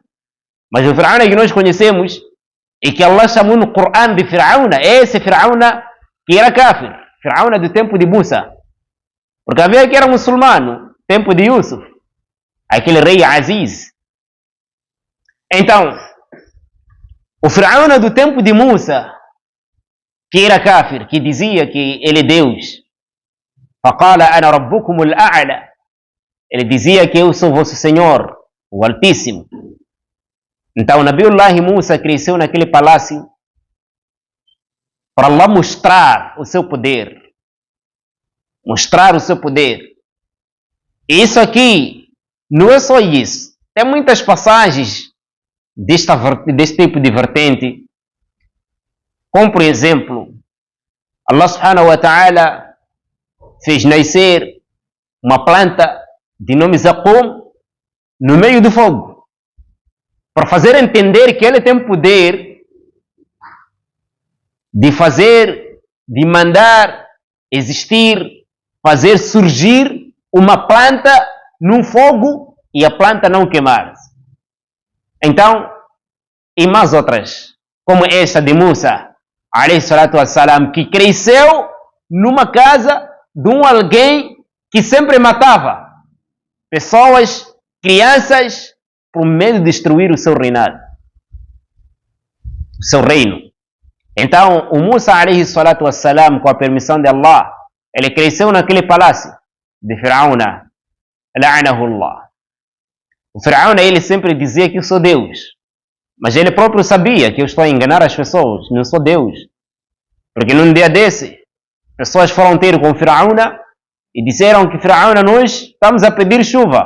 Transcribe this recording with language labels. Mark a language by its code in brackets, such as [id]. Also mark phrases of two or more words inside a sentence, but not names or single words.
[pt] Mas o Firaúna que nós conhecemos e que Allah chamou no Corão de Firaúna, é esse Firaúna que era cáfir, Firaúna do tempo de Musa. Porque havia que era muçulmano, tempo de Yusuf, aquele rei Aziz. Então, o Firaúna do tempo de Musa, que era cáfir, que dizia que ele é Deus, [ar] فَقَالَ أَنَا رَبُّكُمُ الْأَعْلَى, [pt] ele dizia que eu sou vosso Senhor, o Altíssimo. Então, Nabiullah Musa cresceu naquele palácio para Allah mostrar o seu poder. Mostrar o seu poder. E isso aqui não é só isso. Tem muitas passagens desse tipo de vertente. Como, por exemplo, [ar] الله سبحانه وتعالى [pt] fez nascer uma planta de nome Zaqum no meio do fogo, para fazer entender que ele tem poder de fazer, de mandar existir, fazer surgir uma planta num fogo e a planta não queimar-se. Então, e mais outras, como esta de Musa, [ar] عليه الصلاة والسلام, [pt] que cresceu numa casa de um alguém que sempre matava pessoas, crianças, por medo de destruir o seu reinado, o seu reino. Então, o Musa, [ar] عليه الصلاة والسلام, [pt] com a permissão de Allah, ele cresceu naquele palácio de Firaúna, [ar] لعنه الله. [pt] O Firaúna, ele sempre dizia que eu sou Deus, mas ele próprio sabia que eu estou a enganar as pessoas, não sou Deus. Porque num dia desse, pessoas foram ter com Firaúna e disseram que Firaúna, nós estamos a pedir chuva.